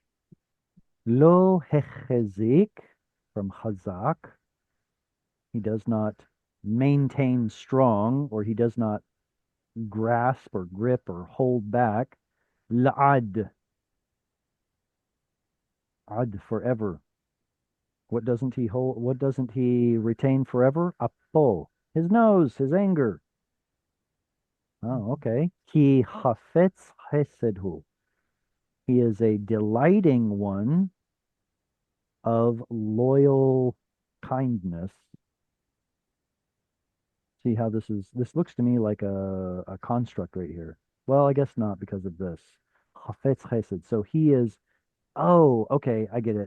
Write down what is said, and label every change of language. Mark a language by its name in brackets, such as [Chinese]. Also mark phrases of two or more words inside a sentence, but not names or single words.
[Hebrew] לא החזיק, [English] from chazak, he does not maintain strong, or he does not grasp or grip or hold back. [Hebrew] לעד, עד forever. [English] What doesn't he hold? What doesn't he retain forever? Apo, his nose, his anger. Oh, okay. [Hebrew] כי חפץ חסד הוא. [English] He is a delighting one of loyal kindness. See how this looks to me like a construct right here. Well, I guess not because of this. [Hebrew] חפץ חסד. [English] So he is, oh, okay, I get it.